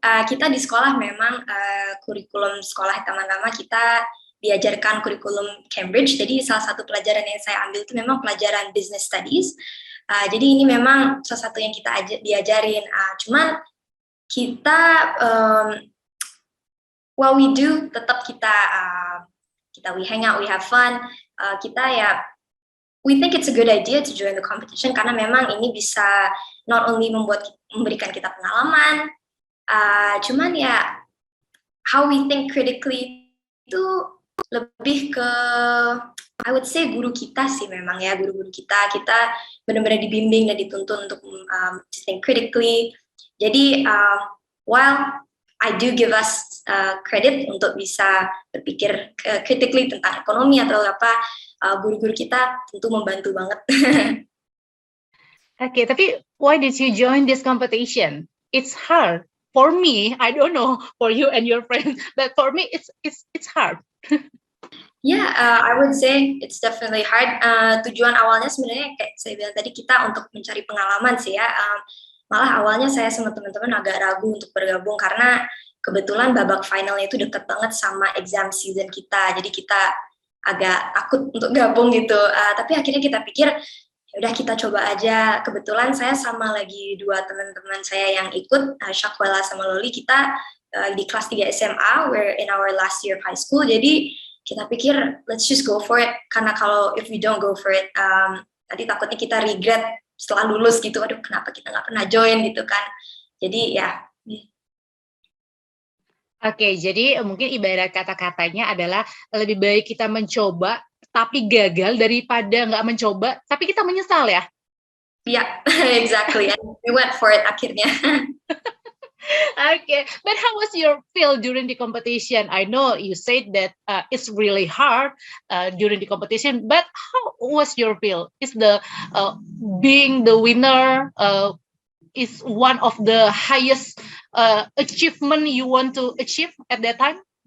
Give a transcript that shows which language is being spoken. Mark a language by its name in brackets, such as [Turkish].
[Indonesian] Kita di sekolah memang kurikulum sekolah pertama-tama kita diajarkan kurikulum Cambridge. Jadi salah satu pelajaran yang saya ambil itu memang pelajaran business studies. Jadi ini memang salah satu yang kita diajarin. Cuman kita [English] what we do [Indonesian] tetap kita [English] we hang out, we have fun. [Indonesian] Kita ya [English] we think it's a good idea to join the competition [Indonesian] karena memang ini bisa [English] not only [Indonesian] memberikan kita pengalaman, cuman ya [English] how we think critically [Indonesian] itu lebih ke [English] I would say [Indonesian] guru kita sih memang ya, guru-guru kita benar-benar dibimbing dan dituntun untuk [English] to think critically. [Indonesian] Jadi [English] while I do give us credit [Indonesian] untuk bisa berpikir critically tentang ekonomi atau apa, guru-guru kita tentu membantu banget. Oke, tapi [English] why did you join this competition? It's hard. For me, I don't know for you and your friends, but for me it's hard. Yeah, I would say it's definitely hard. [Indonesian] Tujuan awalnya sebenarnya kayak saya bilang tadi kita untuk mencari pengalaman sih ya. Malah awalnya saya sama teman-teman agak ragu untuk bergabung karena kebetulan babak finalnya itu dekat banget sama exam season kita. Jadi kita agak takut untuk gabung gitu. Tapi akhirnya kita pikir ya udah kita coba aja. Kebetulan saya sama lagi 2 teman-teman saya yang ikut, Shakwela sama Loli, kita di kelas 3 SMA, [English] we're in our last year of high school. [Indonesian] Jadi kita pikir [English] let's just go for it. [Indonesian] Karena kalau [English] if we don't go for it, [Indonesian] nanti takutnya kita regret setelah lulus gitu. Aduh, kenapa kita nggak pernah join gitu kan. Jadi ya. Oke, jadi mungkin ibarat kata-katanya adalah lebih baik kita mencoba tapi gagal daripada nggak mencoba tapi kita menyesal ya. [English] Yeah, exactly. And we went for it [Indonesian] akhirnya. [English] Okay, but how was your feel during the competition? I know you said that it's really hard during the competition, but how was your feel? Is the being the winner is one of the highest achievement you want to achieve at that time?